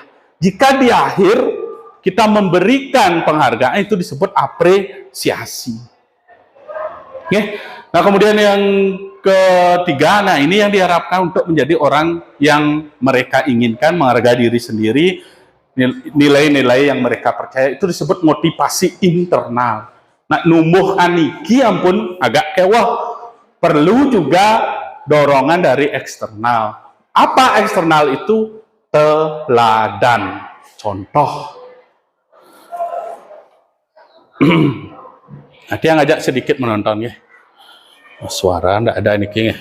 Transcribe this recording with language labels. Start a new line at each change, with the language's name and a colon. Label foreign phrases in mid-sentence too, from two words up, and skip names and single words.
Indonesian: Jika di akhir kita memberikan penghargaan, itu disebut apresiasi. Okay. Nah, kemudian yang ketiga, nah ini yang diharapkan untuk menjadi orang yang mereka inginkan, menghargai diri sendiri, nilai-nilai yang mereka percaya, itu disebut motivasi internal.
Balinese: Nah, numbuh aniki ampun agak kewah,
Indonesian: perlu juga dorongan dari eksternal. Apa eksternal itu? Teladan, contoh. Nanti yang ngajak sedikit menonton ya. Oh, suara enggak ada ini ya.